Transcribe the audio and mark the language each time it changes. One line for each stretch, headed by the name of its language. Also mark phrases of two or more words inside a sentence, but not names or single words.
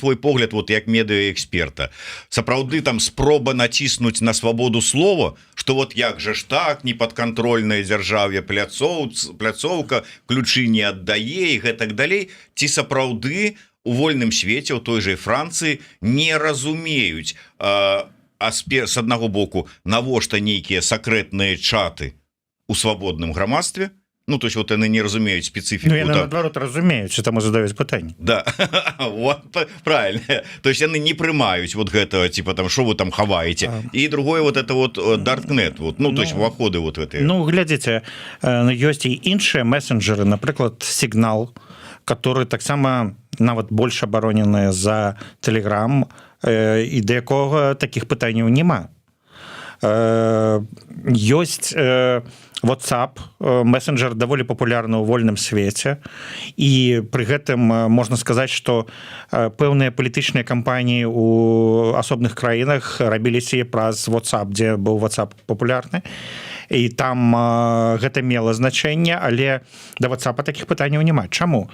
Belarusian: твой погляд, вот як медыаэксперта, сапраўды там спроба націснуць на свабоду слова, што вот як жа ж так, непадкантрольная дзяржаве пляцоўка, ключы не аддае і гэтак далей, ці сапраўды у вольным свеце, у той жа Францыі не разумеюць, з аднаго боку, навошта нейкія сакрэтныя чаты у свабодным грамадстве. Ну,
Russian: то есть вот они не разумеют специфику.
Belarusian: Ну, яны, наоборот, разумеют, что там задаюць пытанні. Да,
Russian: вот, правильно. То есть они не
Belarusian: прымаюць вот гэта,
Russian: типа, там, что вы там хаваете. И другое вот это вот Darknet, вот, ну, то есть уваходы вот эти.
Belarusian: Ну, глядзіце, ёсць і іншыя месенджеры, напрыклад, Signal, который таксама нават больш абаронены за Telegram, і да якога такіх пытанняў няма. Ёсць WhatsApp, месенджер даволі папулярны ў вольным свеце, і пры гэтым можна сказаць, што пэўныя палітычныя кампаніі ў асобных краінах рабіліся праз WhatsApp, дзе быў WhatsApp папулярны, і там гэта мела значэнне, але да WhatsApp такіх пытанняў няма. Чаму?